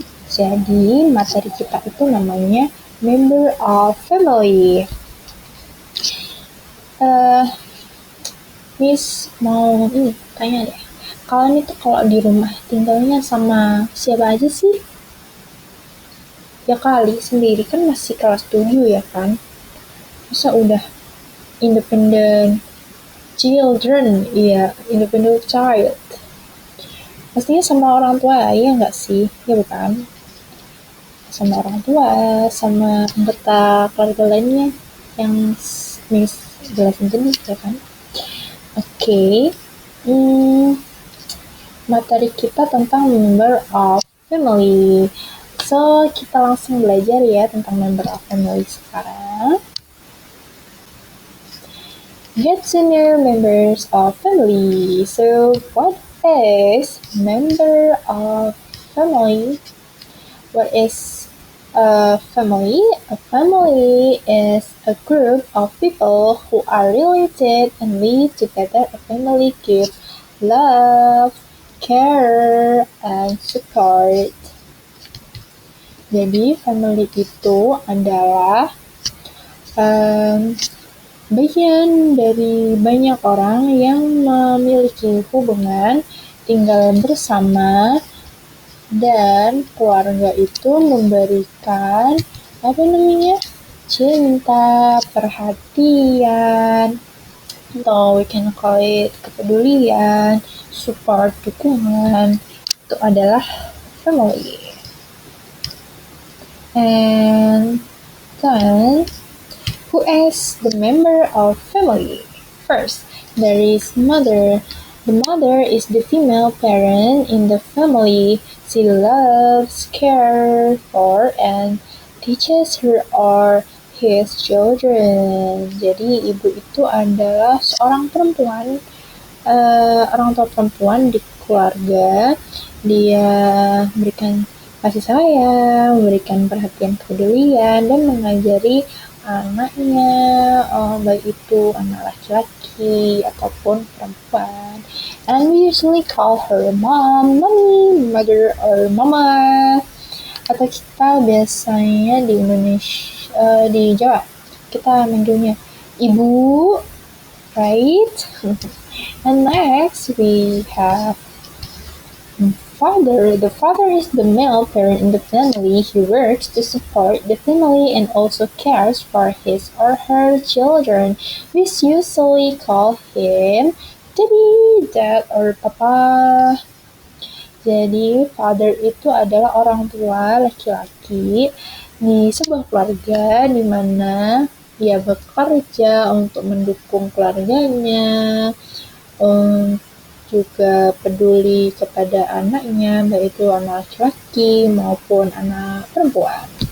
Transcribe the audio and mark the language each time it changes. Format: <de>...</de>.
<id>Jadi materi kita itu namanya Member of Family. Miss mau tanya deh, kalian itu kalau di rumah tinggalnya sama siapa aja sih? Ya kali sendiri kan masih kelas 7 ya kan? Masa udah</id> <en>independent children, iya, independent child.</en> <id>Pastinya sama orang tua, ya nggak sih? Ya bukan? Sama orang tua, sama anggota keluarga lainnya yang Miss jelasin tadi, ya kan? Oke. Materi kita tentang member of family. So, kita langsung belajar ya tentang member of family sekarang.</id> <en>Get to know members of family. So, what is member of family? What is a family? A family is a group of people who are related and live together. A family gives love, care, and support.</en> <id>Jadi, family itu adalah bagian dari banyak orang yang memiliki hubungan tinggal bersama, dan keluarga itu memberikan cinta, perhatian, atau</id> <en>we can call it</en> <id>kepedulian, support, dukungan. Itu adalah family.</id> <en>And then, who is the member of family? First, there is mother. The mother is the female parent in the family. She loves, cares for, and teaches her or his children.</en> <id>Jadi ibu itu adalah seorang perempuan, orang tua perempuan di keluarga. Dia memberikan kasih sayang, memberikan perhatian kepedulian, dan mengajari anaknya, baik itu anak laki-laki ataupun perempuan.</id> <en>And we usually call her mom, mommy, mother, or mama.</en> <id>Atau kita biasanya di Indonesia, di Jawa, kita manggilnya ibu,</id> <en>right? And next we have The father is the male parent in the family. He works to support the family and also cares for his or her children. We usually call him daddy, dad, or papa.</en> <id>Jadi, father itu adalah orang tua laki-laki di sebuah keluarga di mana dia bekerja untuk mendukung keluarganya, juga peduli kepada anaknya, baik itu anak laki-laki maupun anak perempuan.</id>